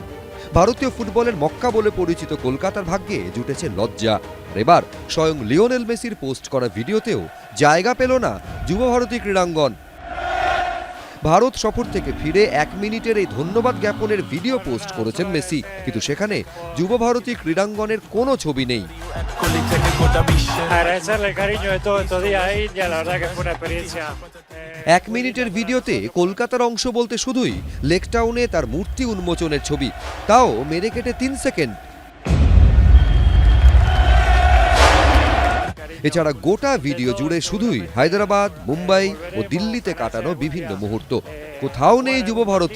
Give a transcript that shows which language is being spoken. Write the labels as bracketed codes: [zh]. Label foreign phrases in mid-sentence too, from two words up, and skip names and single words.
[bn] ভারতীয় ফুটবলের মক্কা বলে পরিচিত কলকাতার ভাগ্যে জুটেছে লজ্জা। এবার স্বয়ং লিওনেল মেসির পোস্ট করা ভিডিওতেও জায়গা পেল না যুব ভারতী ক্রীড়াঙ্গন। ভারত সফর থেকে ফিরে 1 মিনিটের এই ধন্যবাদ জ্ঞাপনের ভিডিও পোস্ট করেছেন মেসি, কিন্তু সেখানে যুব ভারতী ক্রীড়াঙ্গনের কোনো ছবি নেই। [es] Agradecerle el cariño de todo estos días a India, la verdad que fue una experiencia. [bn] 1 মিনিটের ভিডিওতে কলকাতার অংশ বলতে শুধুই লেক টাউনে তার মূর্তি উন্মোচনের ছবি, তাও মেরে কেটে 3 সেকেন্ড। এছাড়া গোটা ভিডিও জুড়ে শুধুই হায়দ্রাবাদ, মুম্বাই ও দিল্লিতে কাটানো বিভিন্ন মুহূর্ত, কোথাও নেই যুব ভারতী।